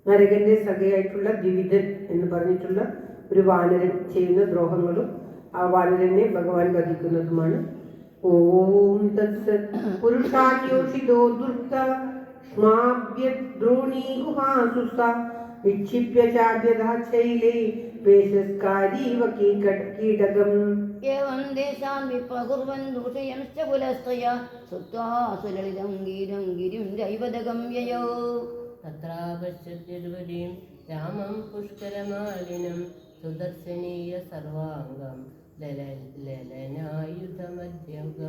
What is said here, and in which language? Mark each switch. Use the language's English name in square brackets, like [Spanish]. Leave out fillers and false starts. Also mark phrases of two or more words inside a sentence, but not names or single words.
[Malayalam] നരകന്റെ സഖയായിട്ടുള്ള ദ്വിവിധൻ എന്ന് പറഞ്ഞിട്ടുള്ള ഒരു വാനരൻ ചെയ്യുന്ന ദ്രോഹങ്ങളും ആ വാനരനെ ഭഗവാൻ വധിക്കുന്നതുമാണ്. [Sanskrit] ഓം തത്സത്. പുരുഷാന്യോഷിതോ ദുർത്ത സ്മാഭ്യദ്രോണീ ഗുഹാസുസ നിക്ഷിപ്യ ചാദ്യധാശൈലേ പേശസ്കാരീവ കീടകം. एवं देशान् विप्रकुर्वन् दूषयंश्च कुलस्त्वया श्रुत्वा सुललितं गीतं गिरिं जैवदगं ययौ. तत्रापश्यद्विर्वरीं रामं पुष्करमालिनं सुदर्शनीय सर्वाङ्गं ललनायुधमध्यगम्.